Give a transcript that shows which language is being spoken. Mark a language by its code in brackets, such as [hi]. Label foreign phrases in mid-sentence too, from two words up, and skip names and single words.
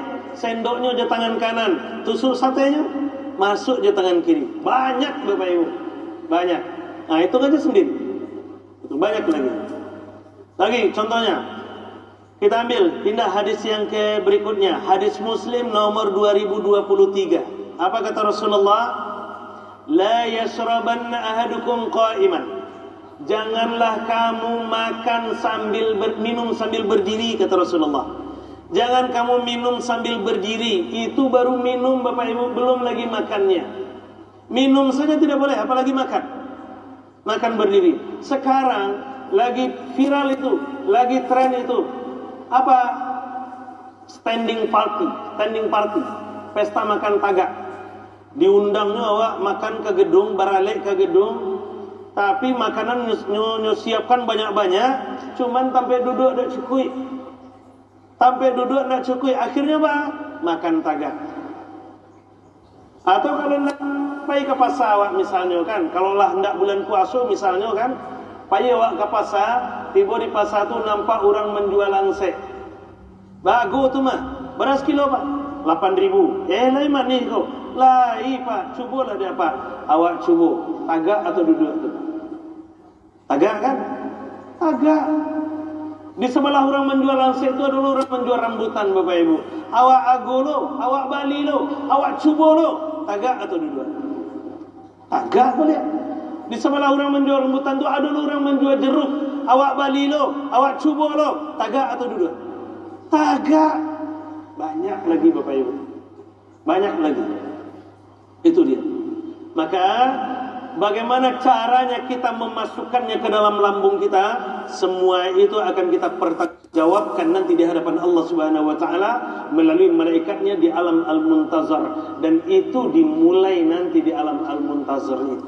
[id] Sendoknya di tangan kanan. Tusuk satenya masuk di tangan kiri. Banyak Bapak Ibu. Banyak. Nah itu aja sendiri. Itu banyak lagi. Lagi contohnya, kita ambil pindah hadis yang ke berikutnya. Hadis Muslim nomor 2023. Apa kata Rasulullah? [ar] لا يشربن أحدكم قائما. [id] Janganlah kamu makan sambil minum sambil berdiri, kata Rasulullah. Jangan kamu minum sambil berdiri. Itu baru minum Bapak Ibu, belum lagi makannya. Minum saja tidak boleh, apalagi makan. Makan berdiri. Sekarang lagi viral itu, lagi tren itu. Apa? [en] Standing party, [id] pesta makan tagak. Diundangnya awak makan ke gedung, baralek ke gedung, tapi makanan siapkan banyak-banyak, cuman sampai duduk tak cukup. Sampai duduk tak cukup, akhirnya apa? Makan tagak. Atau kalau nak pergi ke pasar awak misalnya kan, kalau lah hendak bulan puasa misalnya kan, pergi awak ke pasar, tiba di pasar tu nampak orang menjual langsek. [min] Bagus tu mah. Beras kilo pak? 8.000. Lain mana ni kau? Lain pak. Cubalah dia pak. Awak cuba. Tagak atau duduk tu? Tagak kan? Tagak. [id] Di sebelah orang menjual langsek tu ada orang menjual rambutan Bapak Ibu. [min] Awak ago lo, awak bali lo, awak cuba lo. [id] Tagak atau duduk? Tagak boleh. Di sebelah orang menjual rambutan tu ada orang menjual jeruk. [min] Awak bali lo, awak cuba lo. [id] Tagak atau duduk? Tagak. Banyak lagi Bapak Ibu. Banyak lagi. Itu dia. Maka bagaimana caranya kita memasukkannya ke dalam lambung kita? Semua itu akan kita pertanggungjawabkan nanti di hadapan Allah Subhanahu wa taala melalui malaikatnya di alam al-muntazar, dan itu dimulai nanti di alam al-muntazar itu.